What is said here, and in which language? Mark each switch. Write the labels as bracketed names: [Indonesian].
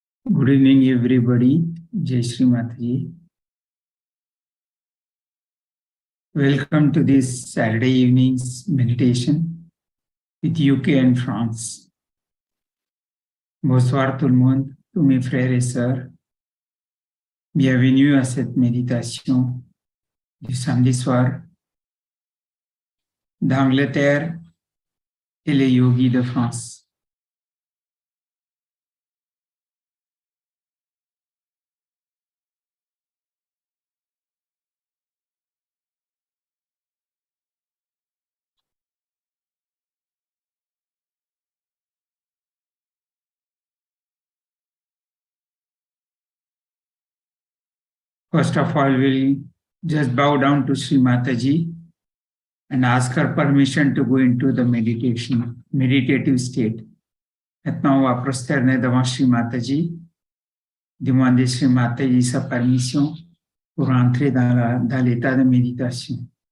[English] Good evening, everybody. Jai Shri Mataji. Welcome to this Saturday evening's meditation with UK and France. [French] Bonsoir tout le monde, tous mes frères et sœurs. Bienvenue à cette méditation du samedi soir d'Angleterre et les yogis de France. [English] First of all, we'll just bow down to Sri Mataji and ask her permission to go into the meditative state. [French] Maintenant, on va prosterner devant Sri Mataji, demander Sri Mataji sa permission pour entrer dans l'état de méditation.